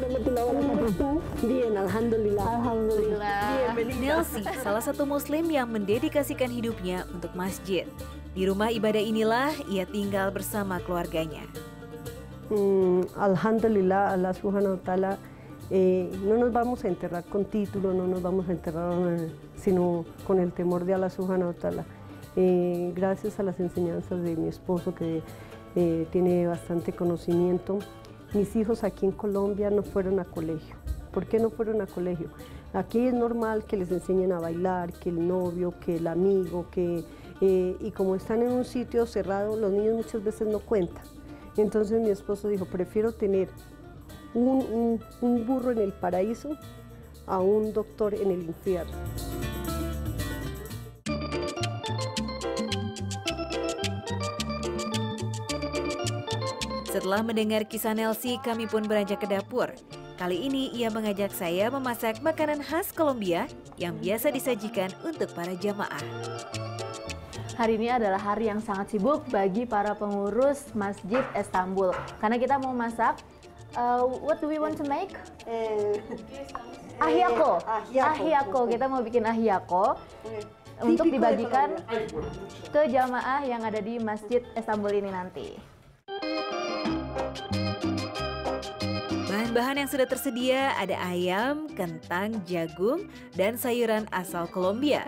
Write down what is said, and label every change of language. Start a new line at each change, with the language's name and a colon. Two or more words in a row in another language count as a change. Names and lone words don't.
Indonesian: Alhamdulillah. Nelsi, salah satu muslim yang mendedikasikan hidupnya untuk masjid. Di rumah ibadah inilah ia tinggal bersama keluarganya.
Arabic: الحمد لله، الله سبحانه وتعالى,
Spanish: no nos vamos a enterrar con título, no nos vamos a enterrar sino con el temor de
Arabic: الله سبحانه وتعالى.
Spanish: Gracias a las enseñanzas de mi esposo que tiene bastante conocimiento, mis hijos aquí en Colombia no fueron a colegio. ¿Por qué no fueron a colegio? Aquí es normal que les enseñen a bailar, que el novio, que el amigo, y como están en un sitio cerrado, los niños muchas veces no cuentan. Entonces mi esposo dijo, prefiero tener un burro en el paraíso a un doctor en el infierno.
Indonesian: Setelah mendengar kisah Nelsi, kami pun beranjak ke dapur. Kali ini ia mengajak saya memasak makanan khas Kolombia yang biasa disajikan untuk para jamaah. Hari ini adalah hari yang sangat sibuk bagi para pengurus Masjid Istanbul. Karena kita mau masak,
English: what do we want to make?
Indonesian: Ahiako. Kita mau bikin ahiako untuk dibagikan ke jamaah yang ada di Masjid Istanbul ini nanti. Bahan-bahan yang sudah tersedia ada ayam, kentang, jagung, dan sayuran asal Kolombia.